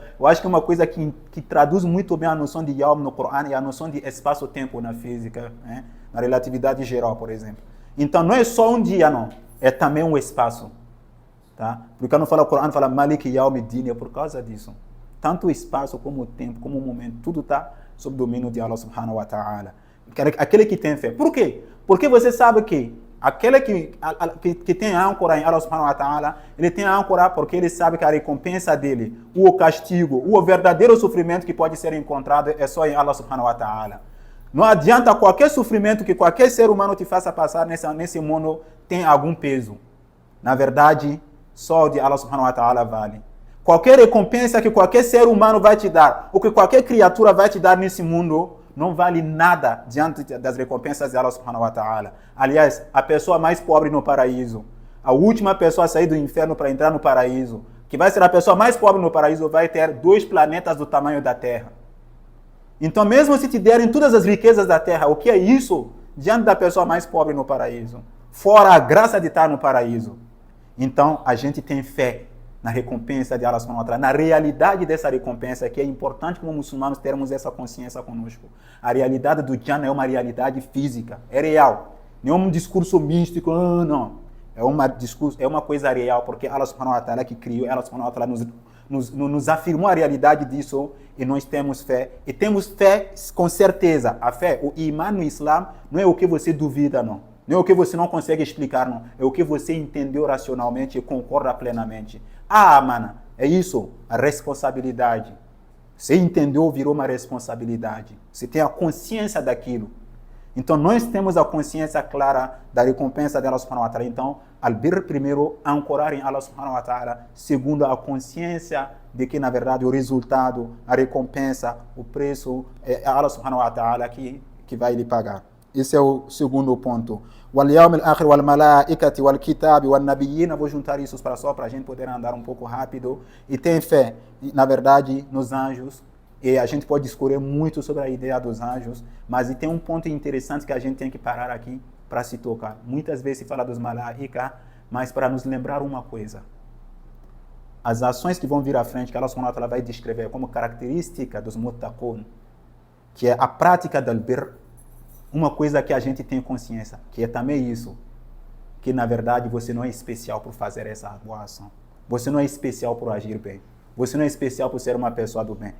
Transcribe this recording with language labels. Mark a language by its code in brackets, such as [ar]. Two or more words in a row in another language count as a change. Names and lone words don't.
[pt] Eu acho que uma coisa que traduz muito bem a noção de Yawm no Corão é a noção de espaço-tempo na física, né? Na relatividade geral, por exemplo. Então, não é só um dia, não. É também um espaço. Tá? Porque quando fala o Corão, fala [ar] مالك يوم الدين, [pt] é por causa disso. Tanto o espaço, como o tempo, como o momento, tudo está sob o domínio de Allah [ar] سبحانه وتعالى. [pt] Aquele que tem fé. Por quê? Porque você sabe que aquele que tem âncora em Allah [ar] سبحانه وتعالى, [pt] ele tem âncora porque ele sabe que a recompensa dele, o castigo, o verdadeiro sofrimento que pode ser encontrado é só em Allah [ar] سبحانه وتعالى. [pt] Não adianta qualquer sofrimento que qualquer ser humano te faça passar nesse mundo tem algum peso. Na verdade, só o de Allah [ar] سبحانه وتعالى [pt] vale. Qualquer recompensa que qualquer ser humano vai te dar, ou que qualquer criatura vai te dar nesse mundo, não vale nada diante das recompensas de Allah [ar] سبحانه وتعالى. [pt] Aliás, a pessoa mais pobre no paraíso, a última pessoa a sair do inferno para entrar no paraíso, que vai ser a pessoa mais pobre no paraíso, vai ter 2 planetas do tamanho da Terra. Então, mesmo se te derem todas as riquezas da Terra, o que é isso diante da pessoa mais pobre no paraíso? Fora a graça de estar no paraíso. Então, a gente tem fé na recompensa de Allah [ar] سبحانه وتعالى, [pt] na realidade dessa recompensa, que é importante como muçulmanos termos essa consciência conosco. A realidade do Jannah é uma realidade física, é real. Não é um discurso místico, não. É uma coisa real, porque Allah [ar] سبحانه وتعالى [pt] que criou, Allah [ar] سبحانه وتعالى [pt] nos afirmou a realidade disso e nós temos fé. E temos fé com certeza. A fé, o imã no Islã, não é o que você duvida, não. Não é o que você não consegue explicar, não. É o que você entendeu racionalmente e concorda plenamente. Mana, é isso, a responsabilidade. Você entendeu, virou uma responsabilidade. Você tem a consciência daquilo. Então, nós temos a consciência clara da recompensa de Allah [ar] سبحانه وتعالى. [pt] Então, al-birr, primeiro, ancorar em Allah [ar] سبحانه وتعالى. [pt] Segundo, a consciência de que, na verdade, o resultado, a recompensa, o preço, é Allah [ar] سبحانه وتعالى [pt] que vai lhe pagar. Esse é o segundo ponto. [ar] واليوم الآخر والملائكة والكتاب والنبيين. [pt] Vou juntar isso para a gente poder andar um pouco rápido. E tem fé, na verdade, nos anjos. E a gente pode discorrer muito sobre a ideia dos anjos, mas tem um ponto interessante que a gente tem que parar aqui para se tocar. Muitas vezes se fala dos malaika, mas para nos lembrar uma coisa. As ações que vão vir à frente, que Allah [ar] سبحانه وتعالى [pt] vai descrever como característica dos muttaqun, que é a prática do birr, uma coisa que a gente tem consciência, que é também isso. que na verdade você não é especial por fazer essa boa ação. Você não é especial por agir bem. Você não é especial por ser uma pessoa do bem.